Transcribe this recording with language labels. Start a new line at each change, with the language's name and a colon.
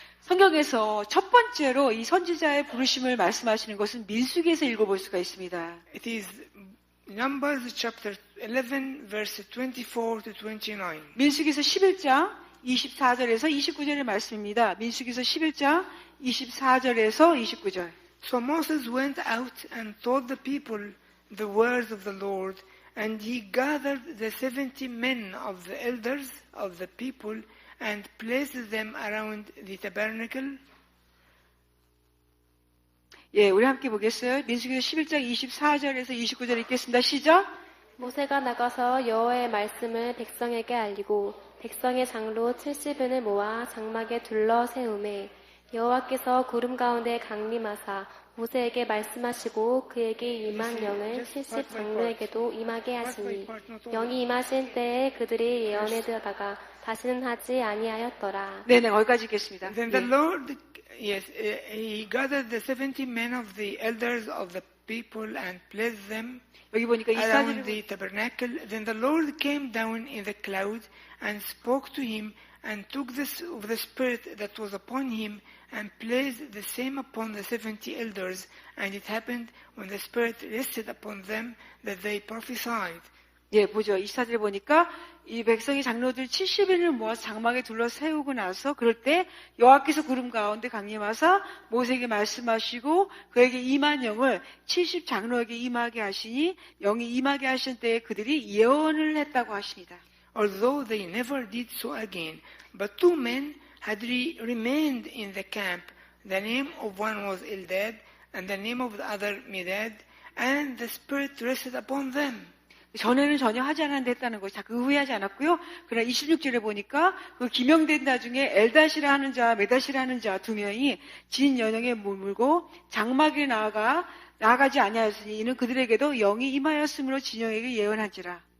Korean: 성경에서 첫 번째로 이 선지자의 부르심을 말씀하시는 것은 민수기에서 읽어볼 수가 있습니다.
English: It is Numbers chapter 11, verse 24 to 29.
Korean: 민수기에서 11장 24절에서 29절의 말씀입니다. 민수기에서 11장 24절에서 29절.
English: So Moses went out and told the people the words of the Lord, and he gathered the 70 men of the elders of the people and placed them around the tabernacle.
Korean: 예, 우리 함께 보겠어요. 민수기에서 11장 24절에서 29절 읽겠습니다. 시작. 모세가 나가서 여호와의 말씀을 백성에게 알리고 백성의 장로 70인을 모아 장막에 둘러 세우매 여호와께서 구름 가운데 강림하사 모세에게 말씀하시고 그에게 임한 영을 70 장로에게도 임하게 하시니 영이 임하신 때에 그들이 예언에 들어다가 다시는 하지 아니하였더라. 네네, 거기까지 읽겠습니다.
English: Then the Lord, he gathered the 70 men of the elders of the people and placed them
Korean: 여기 보니까
English: around
Korean: 이스라엘
English: the tabernacle. Then the Lord came down in the cloud and spoke to him and took of the spirit that was upon him and placed the same upon the 70 elders. And it happened when the spirit rested upon them that they prophesied.
Korean: 예, 보죠. 24절에 보니까 이 백성의 장로들 70인을 모아서 장막에 둘러 세우고 나서 그럴 때 여호와께서 구름 가운데 강림하사 모세에게 말씀하시고 그에게 임한 영을 70 장로에게 임하게 하시니 영이 임하게 하신 때에 그들이 예언을 했다고 하십니다.
English: Although they never did so again, but two men had remained in the camp. The name of one was Eldad, and the name of the other Medad, and the Spirit rested upon them.
Korean: 전에는 전혀 하지 않았는데 했다는 것이 그 후회하지 않았고요. 그러나 26절에 보니까 그 기명된 나중에 엘닷이라 하는 자, 메닷이라 하는 자 두 명이 진 연영에 머물고 장막에 나아가지 아니하였으니 이는 그들에게도 영이 임하였으므로 진영에게 예언한지라.